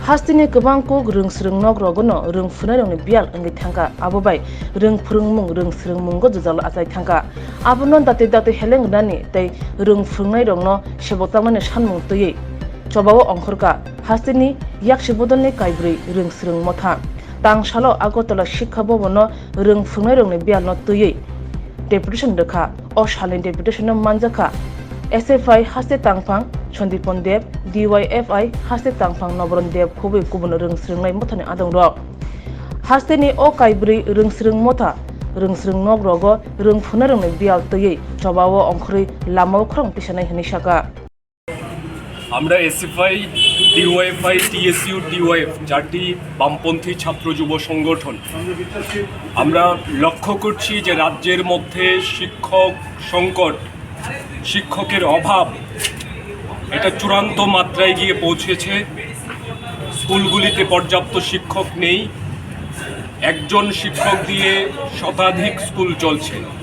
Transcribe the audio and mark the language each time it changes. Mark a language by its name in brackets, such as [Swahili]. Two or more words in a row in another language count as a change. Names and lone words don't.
[Kok Borok] hastini kebangku rung serung nok rogono rung funai rong ni bial ngi thangka abobai rung serung mung go jalo asai thangka abonon date heleng nani tei rung funai rong no sebotangmani sanmung tui chobawo ongkhorka hastini yak sebodonni kaibri rung serung motha tang salo agotala শিক্ষা ভবনো rung funai rong ni bial no tui deputation dekha o shalen deputation no manjaka SFI haste tangphang Sondipon Dev DYFI haste tangphang Nobron Dev khubai kubun rung serung nai mothani adong ro haste ni o kaibri rung serung motha rung serung nok rogo rung funai rong ni bial tui chobawo ongkhri lamao khrong pisanai hini saka [Bangla] আমরা এসএফআই ডিওয়াইএফআই টিএসইউ ডিওয়াইএফ চারটি বামপন্থী ছাত্র যুব সংগঠন আমরা লক্ষ্য করছি যে রাজ্যের মধ্যে শিক্ষক সংকট শিক্ষকের অভাব এটা চূড়ান্ত মাত্রায় গিয়ে পৌঁছেছে স্কুলগুলিতে পর্যাপ্ত শিক্ষক নেই একজন শিক্ষক দিয়ে শতাধিক স্কুল চলছে